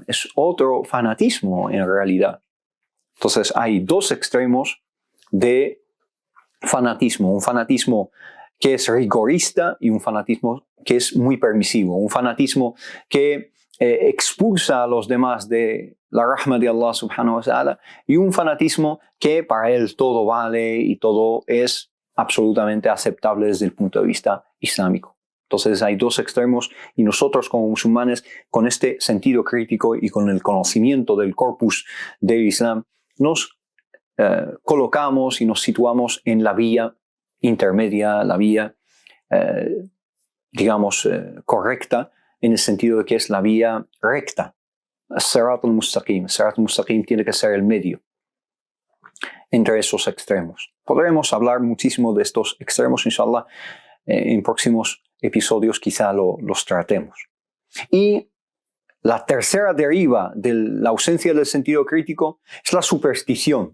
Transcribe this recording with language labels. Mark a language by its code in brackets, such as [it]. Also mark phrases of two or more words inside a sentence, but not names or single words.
[es] Es otro fanatismo en realidad. Entonces hay dos extremos de fanatismo. Un fanatismo que es rigorista y un fanatismo que es muy permisivo. Un fanatismo que expulsa a los demás de la rahma de [ar] الله سبحانه وتعالى, [es] y un fanatismo que para él todo vale y todo es absolutamente aceptable desde el punto de vista islámico. Entonces hay dos extremos y nosotros como musulmanes, con este sentido crítico y con el conocimiento del corpus del Islam, nos colocamos y nos situamos en la vía intermedia, la vía, correcta, en el sentido de que es la vía recta. [ar] صراط المستقيم. صراط المستقيم [es] tiene que ser el medio entre esos extremos. Podremos hablar muchísimo de estos extremos, inshallah, en próximos episodios quizá los tratemos. Y la tercera deriva de la ausencia del sentido crítico es la superstición.